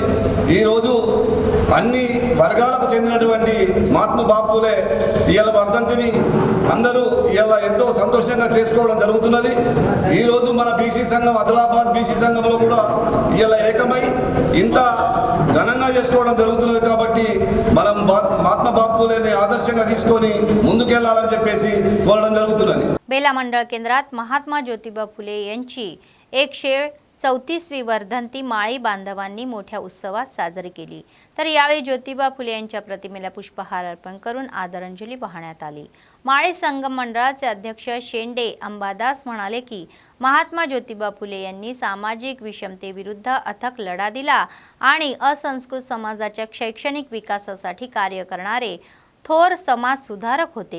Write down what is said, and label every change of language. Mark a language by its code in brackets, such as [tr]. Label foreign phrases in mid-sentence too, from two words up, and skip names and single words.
[te] ఈరోజు అన్ని వర్గాలకు చెందినటువంటి మహాత్మా బాపులే ఇలా వర్ధంతిని అందరూ ఇలా ఎంతో సంతోషంగా చేసుకోవడం జరుగుతున్నది. ఈరోజు మన బీసీ సంఘం ఆదిలాబాద్ బీసీ సంఘంలో కూడా ఇలా ఏకమై ఇంత ఘనంగా చేసుకోవడం జరుగుతున్నది. కాబట్టి మనం మహాత్మా బాపులేని ఆదర్శంగా తీసుకొని ముందుకెళ్లాలని చెప్పేసి కోరడం జరుగుతున్నది. [mr] बेला मंडळ केंद्रात महात्मा ज्योतिबा फुले यांची 134वी वर्धंती माळी बांधवांनी मोठ्या उत्सवात साजरी केली. तर यावेळी ज्योतिबा फुले यांच्या प्रतिमेला पुष्पहार अर्पण करून आदरांजली वाहण्यात आली. माळी संगम मंडळाचे अध्यक्ष शेंडे अंबादास म्हणाले की महात्मा ज्योतिबा फुले यांनी सामाजिक विषमतेविरुद्ध अथक लढा दिला आणि असंस्कृत समाजाच्या शैक्षणिक विकासासाठी कार्य करणारे थोर समाज सुधारक होते.